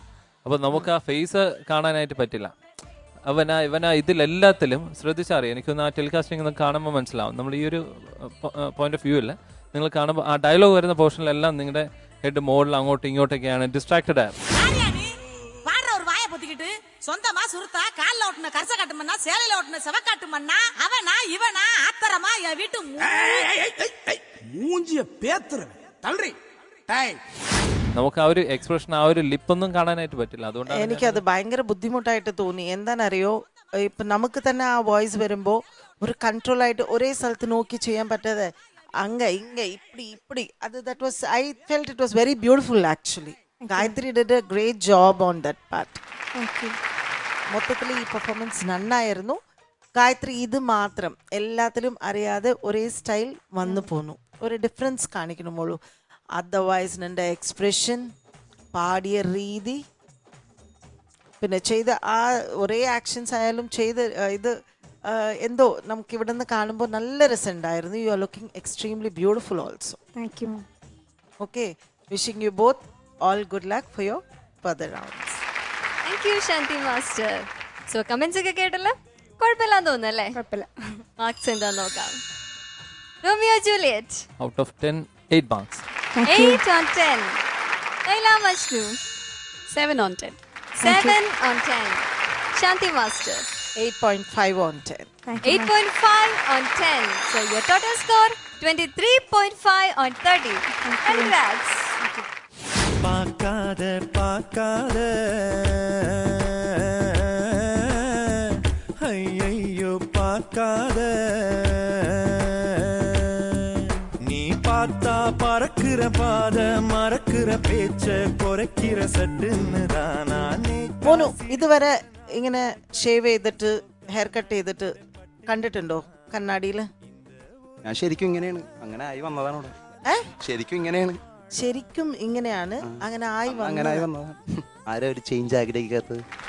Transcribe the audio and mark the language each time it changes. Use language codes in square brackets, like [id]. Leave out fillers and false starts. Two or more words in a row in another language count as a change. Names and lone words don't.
[ml] അപ്പോൾ നമുക്ക് ആ ഫേസ് കാണാനായിട്ട് പറ്റില്ല. ഇവനാ ഇതിലെല്ലാത്തിലും ശ്രദ്ധിച്ചറിയാം. എനിക്കൊന്ന് ആ ടെലികാസ്റ്റിംഗ് കാണുമ്പോൾ മനസ്സിലാവും. നമ്മൾ ഈ ഒരു [en] point of view [ml] അല്ല, നിങ്ങൾ കാണുമ്പോൾ ആ ഡയലോഗ് വരുന്ന പോർഷനിലെല്ലാം നിങ്ങളുടെ ഹെഡ് മോഡിൽ അങ്ങോട്ടും ഇങ്ങോട്ടൊക്കെയാണ്, ഡിസ്ട്രാക്റ്റഡ് ആയിരുന്നു. [ta] மாத்திக்கிட்டு சொந்தமா சுருத்தா கால்ல ஓட்டுன கரச காட்டு மண்ணா சேலையில ஓட்டுன செவக்காட்டு மண்ணா அவனா இவனா ஆத்தரமா என் வீட்டு മൂഞ്ചിയ പേത്തുറവൻ തള്ളി ടൈ [ml] നമുക്ക് ആ ഒരു എക്സ്പ്രഷൻ ആ ഒരു ലിപ്പൊന്നും കാണാനായിട്ട് പറ്റില്ല. അതുകൊണ്ടാണ് എനിക്കത് ഭയങ്കര ബുദ്ധിമുട്ടായിട്ട് തോന്നി. എന്താണെന്നറിയോ, ഇപ്പം നമുക്ക് തന്നെ ആ വോയിസ് വരുമ്പോൾ ഒരു കൺട്രോൾ ആയിട്ട് ഒരേ സ്ഥലത്ത് നോക്കി ചെയ്യാൻ പറ്റാതെ ഇങ്ങ ഇപ്പടി അത് [en] that was I felt it was very beautiful actually. Gayathri did a great job on that part. [ml] മൊത്തത്തിൽ ഈ പെർഫോമൻസ് നന്നായിരുന്നു. ഗായത്രി ഇത് മാത്രം എല്ലാത്തിലും അറിയാതെ ഒരേ സ്റ്റൈൽ വന്നു പോന്നു, ഒരു ഡിഫറൻസ് കാണിക്കണമുള്ളൂ. അതർവൈസ് നിന്റെ എക്സ്പ്രഷൻ, പാടിയ രീതി, പിന്നെ ചെയ്ത ആ ഒരേ ആക്ഷൻസ് ആയാലും ചെയ്ത് ഇത് എന്തോ നമുക്ക് ഇവിടെ നിന്ന് കാണുമ്പോൾ നല്ല രസമുണ്ടായിരുന്നു. [en] You are looking extremely beautiful also. Thank you. Okay, wishing you both all good luck for your further rounds. Thank you Shanti Master. So comments [ml] ഒക്കെ കേട്ടല്ലോ, കുഴപ്പമില്ലാന്ന് തോന്നുന്നല്ലേ? കുഴപ്പമില്ല. മാർക്സ് എന്താന്ന് നോക്കാം. റോമിയോ ജൂലിയറ്റ് [en] out of 10 8 marks. 8 on 10. Laila Majnu 7 on 10. 7 on 10. Shanti Master 8.5 on 10. 8.5 on 10. So your total score 23.5 on 30. Congrats. [ta] பார்க்காத ஐயோ பார்க்காத, நீ பார்த்தா பறக்கிற பாத மறக்கிற பேச்ச குறைக்கிற சட்டுன்னு தானா. [ml] മോനു ഇതുവരെ ഇങ്ങനെ ഷേവ് ചെയ്തിട്ട് [en] hair cut [ml] ചെയ്തിട്ട് കണ്ടിട്ടുണ്ടോ കണ്ണാടിയിൽ? ഞാൻ ശരിക്കും ഇങ്ങനെയാണ്, അങ്ങനെ ആയി വന്നതാണ് ഇവിടെ. ശരിക്കും ഇങ്ങനെയാണ്, ശരിക്കും ഇങ്ങനെയാണ്, അങ്ങനെ ആയി അങ്ങനെ ആയി വന്നതാണ്. ആരാ ഒരു ചേഞ്ച് ആഗ്രഹിക്കാത്തത്?